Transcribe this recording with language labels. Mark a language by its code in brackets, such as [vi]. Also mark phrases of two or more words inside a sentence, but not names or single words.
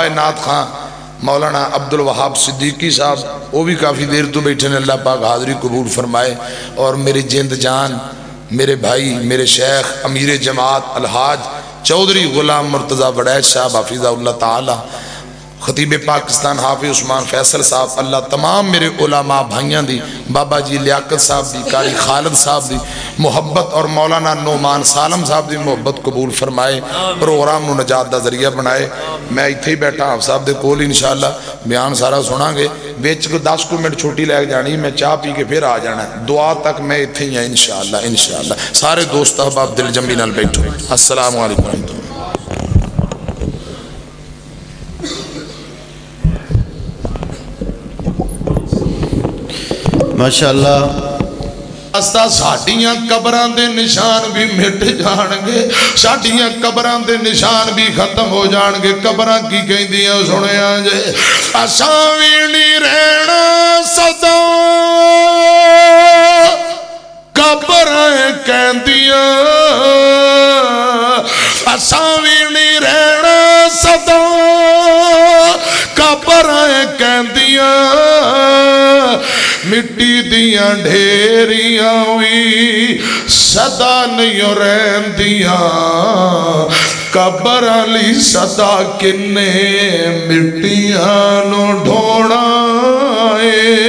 [pa] ناتھ خاں مولانا عبدالوہاب صدیقی صاحب او وی کافی دیر تو بیٹھے نے اللہ پاک حاضری قبول فرمائے اور میری جند جان میرے بھائی میرے شیخ امیر جماعت الحاج چوہدری غلام مرتضیٰ وڑائچ صاحب حفظہ اللہ تعالیٰ خطیب پاکستان حافظ عثمان فیصل صاحب اللہ تمام میرے علماء بھائیوں دی بابا جی لیاقت صاحب دی قاری خالد صاحب دی محبت اور مولانا نعمان سالم صاحب دی محبت قبول فرمائے پروگرام نوں نجات دا ذریعہ بنائے میں ایتھے ای بیٹھا آپ صاحب دے کول ان شاءاللہ بیان سارا سناں گے وچ 10 منٹ چھٹی لے جانی میں چاہ پی کے فیر آ جانا دعا تک میں ایتھے ای ہاں ان شاءاللہ سارے دوست احباب دل جمعی نال بیٹھو [ar] السلام عليكم. [pa] ماشاءاللہ. آستہ ساڈیاں قبراں دے نشان وی مٹ جانگے، ساڈیاں قبراں دے نشان وی ختم ہو جانگے. قبراں کی کہندیاں سنیا جے، اساں وی نہیں رہنا سدا, قبراں کہندیاں اساں وی نہیں رہنا سدا، قبراں کہندیاں مٹی دیاں ڈھیریاں وی سدا نہیں رہندیاں، قبر علی سدا کنے مٹیاں نوں ڈھونا ہے.